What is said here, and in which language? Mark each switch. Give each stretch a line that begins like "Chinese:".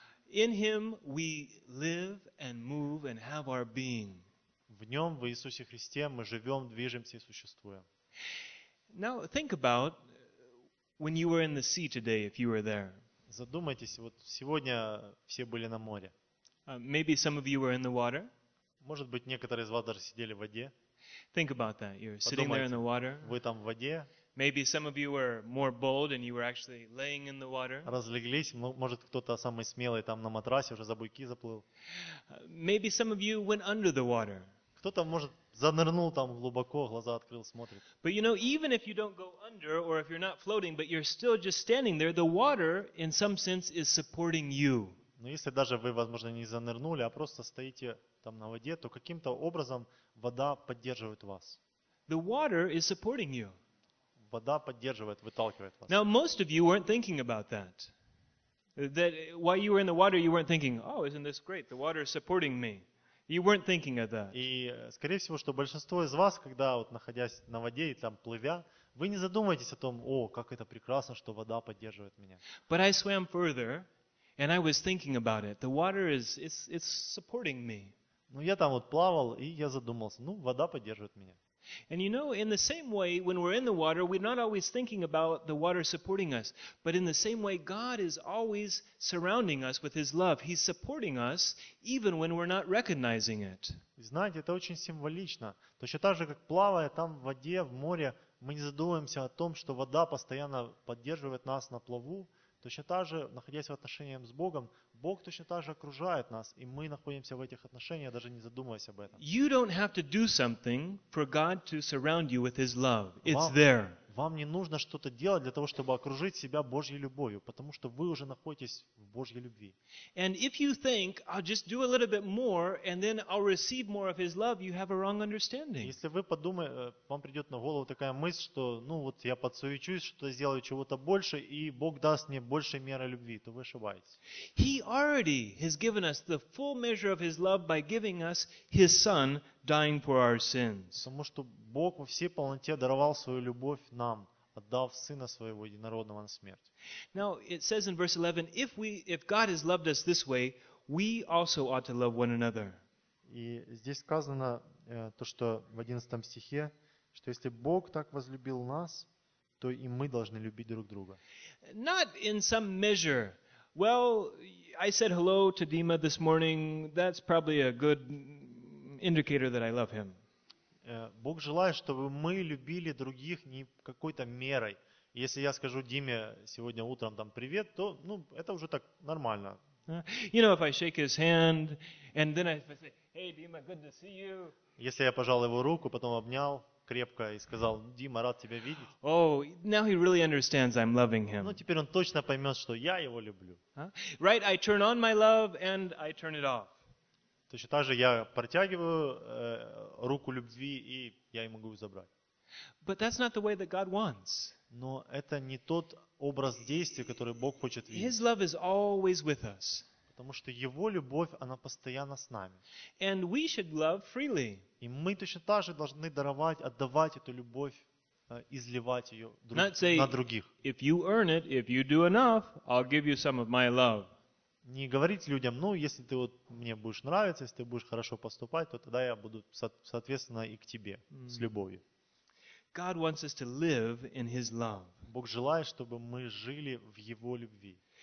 English: In Him we live and move and have our being.
Russian: В Нем, в Иисусе Христе, мы живем, движемся и существуем.
English: Now think about when you were in the sea today, if you were there.
Russian: Задумайтесь, вот сегодня все были на море.
English: Maybe some of you were in the water.
Russian: Может быть, некоторые из вас даже сидели в воде.
English: Think about that. You're sitting there in the water.
Russian: Вы там в воде.
English: Maybe some of you were more bold and you were actually laying in the water.
Russian: Разлеглись, может кто-то самый смелый там на матрасе уже за буйки заплыл.
English: Maybe some of you went under the water.
Russian: Кто-то может занырнул там глубоко, глаза открыл, смотрит.
English: But you know, even if you don't go under or if you're not floating, but you're still just standing there, the water in some sense is supporting you.
Russian: Но если даже вы, возможно, не занырнули, а просто стоите там на воде, то каким-то образом вода поддерживает вас.
English: The water is supporting you.
Russian: Вода поддерживает, выталкивает вас.
English: Now most of you weren't thinking about that. That while you were in the water, you weren't thinking, "Oh, isn't this great? The water is supporting me." You weren't thinking of that.
Russian: И, скорее всего, что большинство из вас, когда вот находясь на воде и там плывя, вы не задумываетесь о том, о, как это прекрасно, что вода поддерживает меня.
English: But I swam further, and I was thinking about it. The water is supporting me.
Russian: Ну, я там вот плавал, и я задумался, ну, вода поддерживает меня.
English: And you know, in the same way, when we're in the water, we're not always thinking about the water supporting us. But in the same way, God is always surrounding us with His love. He's supporting us, even when we're not recognizing it.
Russian: Знаете, это очень символично. Точно так же, как плавая там в воде, в море, мы не задумываемся о том, что вода постоянно поддерживает нас на плаву. Точно так же, находясь в отношениях с Богом, Бог точно так же окружает нас, и мы находимся в этих отношениях, даже не задумываясь об этом.
English: You don't have to do something for God to surround you with His love. It's there.
Russian: Вам не нужно что-то делать для того, чтобы окружить себя Божьей любовью, потому что вы уже находитесь в Божьей любви.
English: And if you think, I'll just do a little bit more, and then I'll receive more of His love, you have a wrong understanding.
Russian: Если вы подумаете, вам придет на голову такая мысль, что, ну вот, я подсуечусь, что-то сделаю чего-то больше, и Бог даст мне больше меры любви, то вы ошибаетесь.
English: He already has given us the full measure of His love by giving us His Son, dying for our sins.
Russian: Потому что Бог во всей полноте даровал свою любовь нам, отдав Сына Своего Единородного на смерть.
English: Now it says in verse 11, if God has loved us this way, we also ought to love one another.
Russian: И здесь сказано то, что в 11 стихе, что если Бог так возлюбил нас, то и мы должны любить друг друга.
English: Not in some measure. Well, I said hello to Dima this morning. That's probably a good indicator that I love him.
Russian: Бог желает, чтобы мы любили других не какой-то мерой. Если я скажу Диме сегодня утром там привет, то ну это уже так нормально.
English: You know, if I shake his hand and then I say, "Hey, Dima, good to see you."
Russian: Если я пожал его руку, потом обнял крепко и сказал: "Дима, рад тебя видеть."
English: Oh, now he really understands I'm loving him.
Russian: Ну теперь он точно поймет, что я его люблю.
English: Right, I turn on my love and I turn it off.
Russian: Точно так же я протягиваю руку любви, и я ее могу забрать.
English: But that's not the way that God wants.
Russian: Но это не тот образ действия, который Бог хочет видеть.
English: His love is always with us.
Russian: Потому что Его любовь, она постоянно с нами.
English: And we should love freely.
Russian: И мы точно так же должны даровать, отдавать эту любовь, изливать ее на других.
English: If you earn it, if you do enough, I'll give you some of my love.
Russian: Не говорить людям, ну, если ты вот мне будешь нравиться, если ты будешь хорошо поступать, то тогда я буду, соответственно, и к тебе, с любовью.
English: God wants us to live in His love.
Russian: Бог желает, чтобы мы жили в Его любви.